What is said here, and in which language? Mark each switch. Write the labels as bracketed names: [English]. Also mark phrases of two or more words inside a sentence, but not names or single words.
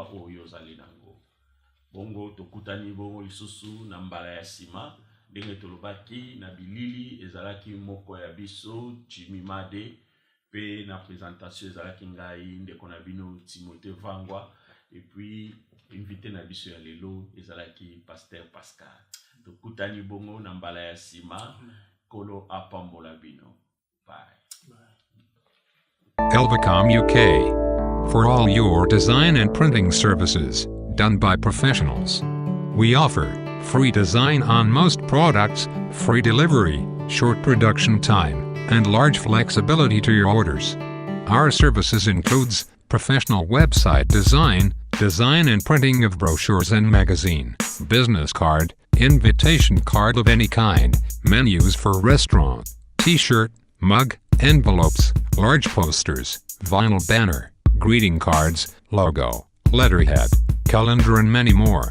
[Lingala] oyo ozali nango bongo tokutani bongo lisusu na mbala ya sima ndenge tolobaki na bilili ezalaki moko ya biso Jimmy Made pe na présentation ezalaki ngai ndeko na bino Timothée Vangwa [French] et puis [Lingala] invité na biso ya lelo ezalaki pasteur Pascal tokutani bongo na mbala ya sima kolo apambola bino bye [English] Elvacom UK for all your design and printing services done by professionals. We offer free design on most products, free delivery, short production time, and large flexibility to your orders. Our services includes professional website design and printing of brochures and magazine, business card, invitation card of any kind, menus for restaurant, t-shirt, mug, envelopes, large posters, vinyl banner, greeting cards, logo, letterhead, calendar and many more.